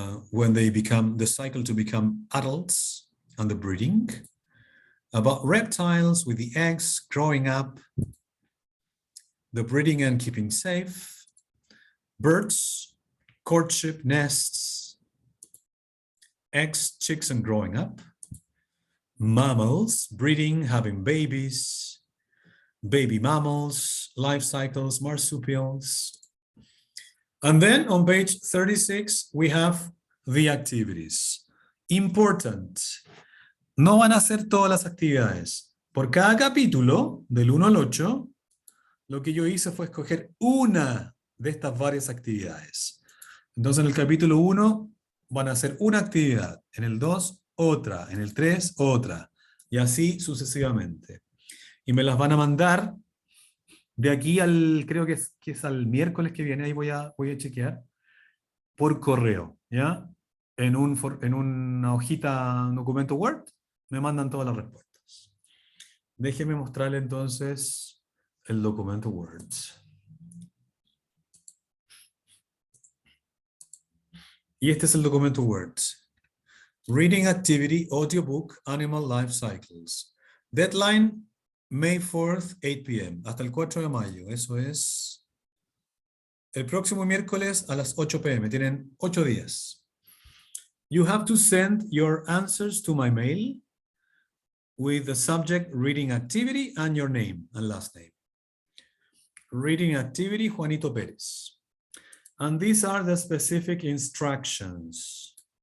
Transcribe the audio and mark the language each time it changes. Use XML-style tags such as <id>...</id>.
<en>when they become, the cycle to become adults and the breeding, about reptiles with the eggs growing up, the breeding and keeping safe, birds, courtship, nests, eggs, chicks and growing up, mammals, breeding, having babies, baby mammals, life cycles, marsupials. And then on page 36, we have the activities. Important.</en> <es>No van a hacer todas las actividades. Por cada capítulo, del 1 al 8, lo que yo hice fue escoger una de estas varias actividades. Entonces en el capítulo 1 van a hacer una actividad, en el 2 otra, en el 3 otra, y así sucesivamente. Y me las van a mandar De aquí al, creo que es al miércoles que viene, ahí voy a chequear, por correo, ¿ya? En una hojita, un documento Word, me mandan todas las respuestas. Déjeme mostrarle entonces el documento Word. Y este es el documento Word.</es> <en>Reading Activity, Audiobook, Animal Life Cycles. Deadline, May 4th, 8 p.m.</en> <es>Hasta el 4 de mayo. Eso es el próximo miércoles a las 8 p.m. Tienen 8 días.</es> <en>You have to send your answers to my mail with the subject Reading Activity and your name and last name. Reading Activity, Juanito Pérez. And these are the specific instructions.</en>